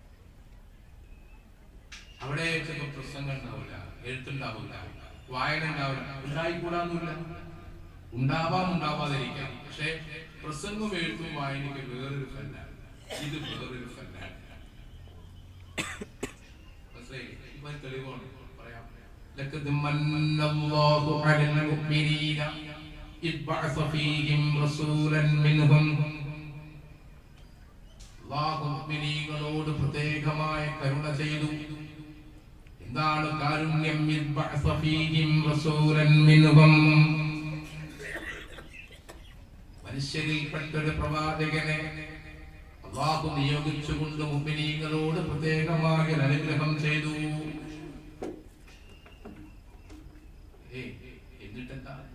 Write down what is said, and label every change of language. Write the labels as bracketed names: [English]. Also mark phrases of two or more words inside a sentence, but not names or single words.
[Malayalam] അവിടെ ചില പ്രസംഗം ഉണ്ടാവില്ല, എഴുത്തുണ്ടാവില്ല, വായന ഉണ്ടാവില്ല. ഉണ്ടായിക്കൂടാന്നില്ല, ഉണ്ടാവാം, ഉണ്ടാവാതിരിക്കാം. പക്ഷെ പ്രസംഗം എഴുത്തും വായനയ്ക്ക് വേറൊരു ഫലാണ്, ഇത് വേറൊരു ഫലാണ്. തെളിവാണ് പറയാം. [Arabic] لقد من الله على المؤمنين إذ بعث فيهم رسولا منهم. [Malayalam] അല്ലാഹു മുഅ്മിനീങ്ങളോട് പ്രത്യേകമായ കരുണ ചെയ്തു. എന്താണ് കാരുണ്യം? [Arabic] إذ بعث فيهم رسولا منهم. [Malayalam] മനുഷ്യരിൽപ്പെട്ടൊരു പ്രവാചകനെ അല്ലാഹു നിയോഗിച്ചുകൊണ്ട് മുഅ്മിനീങ്ങളോട് പ്രത്യേകമായ അനുഗ്രഹം ചെയ്തു. എന്നിട്ടെന്താ?